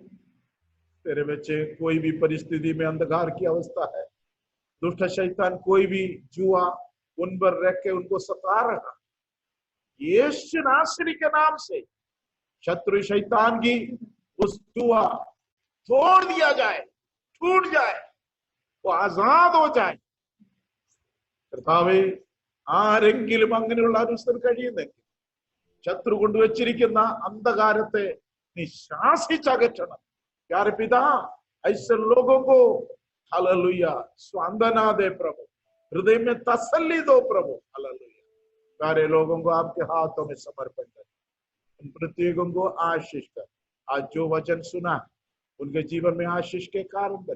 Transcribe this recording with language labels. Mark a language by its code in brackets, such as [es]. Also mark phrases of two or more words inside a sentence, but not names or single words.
[hi] तेरे बच्चे कोई भी परिस्थिति में अंधकार की अवस्था है, दुष्ट शैतान कोई भी जुआ उन पर रख के उनको सता रहा, यीशु नासरी के नाम से शत्रु शैतान की उस जुआ तोड़ दिया जाए, टूट जाए, वो आजाद हो जाए। [ml] കർത്താവേ, ആരെങ്കിലും അങ്ങനെയുള്ള അനുസർ കഴിയുന്നെങ്കിൽ ശത്രു കൊണ്ടുവച്ചിരിക്കുന്ന അന്ധകാരത്തെ നീ ശാസിച്ചകറ്റണം। [hi] प्यारे पिता, ऐसे लोगों को हालेलुया सांत्वना दे प्रभु, हृदय में तसल्ली दो प्रभु। हालेलुया, प्यारे लोगों को आपके हाथों में समर्पण कर, उन प्रत्येकों को आशीष कर। आज जो वचन सुना उनके जीवन में आशीष के कारण बने।